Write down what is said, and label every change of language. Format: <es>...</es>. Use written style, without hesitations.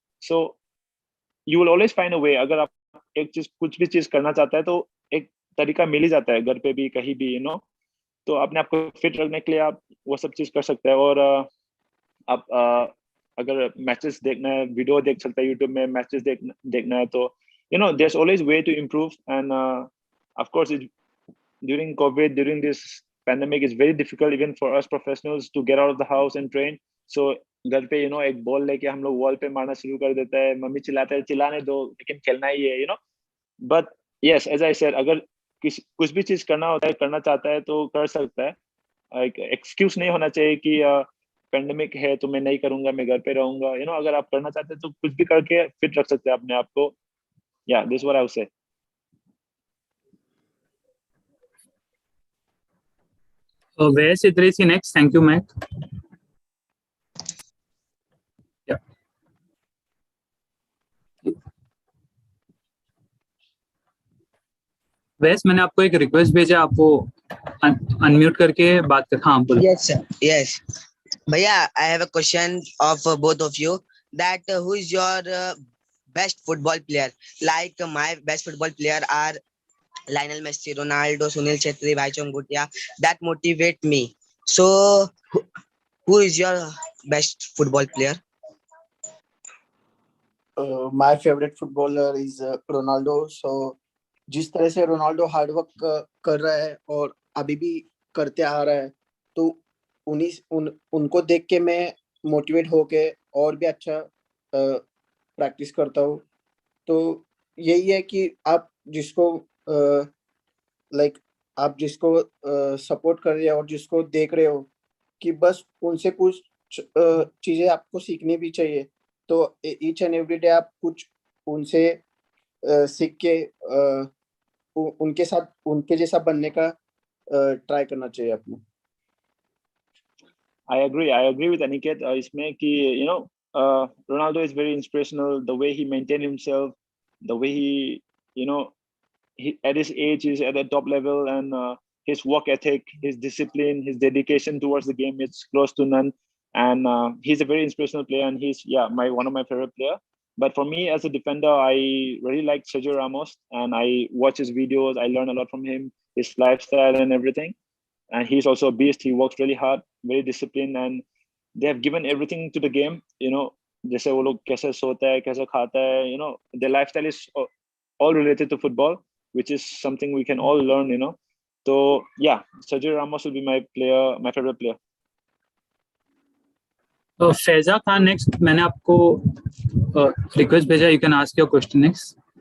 <en>So you will always find a way.</en> <hi>अगर आप एक चीज कुछ भी चीज करना चाहता है तो एक तरीका मिल ही जाता है, घर पे भी कहीं भी तो अपने आप को फिट रखने के लिए आप वो सब चीज कर सकते हैं। और आप अगर मैचेस देखना है, वीडियो देख सकते हैं यूट्यूब में, मैचेस देखना है तो</hi> <en>there's always way to improve. And of course during COVID, during this pandemic, it's very difficult even for us professionals to get out of the house and train.</en> <hi>So घर पे एक ball लेके हम लोग wall पे मारना शुरू कर देता है, मम्मी चिल्लाते हैं चिल्लाने दो लेकिन खेलना ही है</hi> <en>but yes, as I said,</en> <hi>अगर कुछ भी चीज करना होता है, करना चाहता है तो कर सकता है। एक एक्सक्यूज नहीं होना चाहिए कि पेंडेमिक है तो मैं नहीं करूंगा, मैं घर पे रहूंगा। अगर आप करना चाहते हैं तो कुछ भी करके फिट रख सकते हैं अपने आप को।</hi> <en>या this what I would say. Where's Idrisi next? Thank you, Mac. Yeah.</en> <hi>वैस मैंने आपको एक रिक्वेस्ट भेजा, आप वो अनम्यूट करके बात कर. हाँ बोलो.</hi> <en>Yes, sir. Yes. Bhaiya, I have a question of both of you. That who is your best football player? Like my best football player are Lionel Messi, Ronaldo, Sunil Chhetri, Bhaichung Bhutia. That motivate me. So, who is your best football player? My favorite footballer is Ronaldo.</en> <hi>So, जिस तरह से Ronaldo hard work कर रहा है और अभी भी करते आ रहा है, तो उनको देख के मैं मोटिवेट होके और भी अच्छा प्रैक्टिस करता हूँ. तो यही है कि आप जिसको आप जिसको सपोर्ट कर रहे हो और जिसको देख रहे हो कि बस उनसे कुछ चीजें आपको सीखनी भी चाहिए. तो ईच एंड एवरी डे आप कुछ उनसे सीख के उनके साथ उनके जैसा बनने का ट्राई करना चाहिए आपको.</hi> <en>I agree with Aniket.</en> <hi>इसमें कि</hi> <en>Ronaldo is very inspirational. The way he maintained himself, the way he at his age is at the top level, and his work ethic, his discipline, his dedication towards the game is close to none. And he's a very inspirational player, and he's one of my favorite player. But for me as a defender, I really like Sergio Ramos, and I watch his videos. I learn a lot from him, his lifestyle and everything. And he's also a beast. He works really hard, very disciplined, and they have given everything to the game.</en> <hi>जैसे वो लोग कैसे सोता है, कैसे खाता है.</hi> <en>Their lifestyle is all related to football, which is something we can all learn. So yeah, Sergio Ramos will be my favorite player.</en> <hi>Faiza Khan next. मैंने आपको रिक्वेस्ट भेजा.</hi> <en>You can ask your question next.</en>